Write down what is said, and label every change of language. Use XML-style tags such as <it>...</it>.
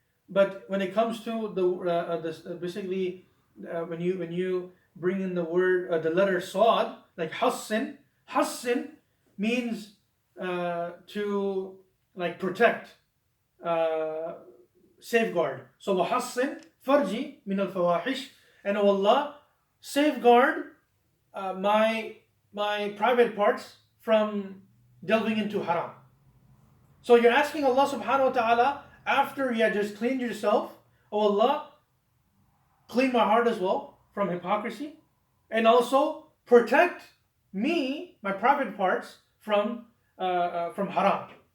<en>But when it comes to basically when you bring in the word the letter sad, like hassin means to like protect, safeguard.</en> <ar>So وَحَصِّن فَرْجِي مِنَ الْفَوَاحِشِ.</ar> <en>And O Allah, safeguard my private parts from delving into haram. So you're asking Allah subhanahu wa ta'ala, after you had just cleaned yourself, O Allah, clean my heart as well from hypocrisy, and also protect me, my private parts, from haram.</en>